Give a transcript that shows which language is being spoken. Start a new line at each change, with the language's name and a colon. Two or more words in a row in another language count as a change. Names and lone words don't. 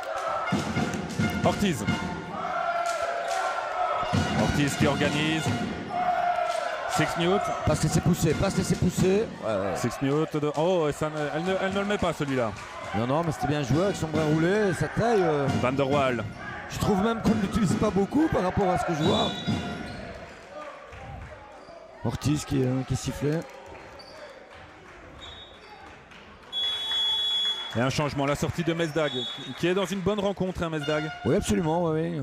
French: Ortiz. Ortiz qui organise. 6 Newt. Passe laisser pousser, passe laisser pousser. Ouais, ouais. 6 Newt. Oh, et ça elle ne le met pas celui-là. Non, non, mais c'était bien joué avec son bras roulé, sa taille. Van der Waal. Je trouve même qu'on ne l'utilise pas beaucoup par rapport à ce que je vois. Ortiz qui sifflait. Et un changement, la sortie de Mesdag, qui est dans une bonne rencontre, hein, Mesdag. Oui, absolument, oui.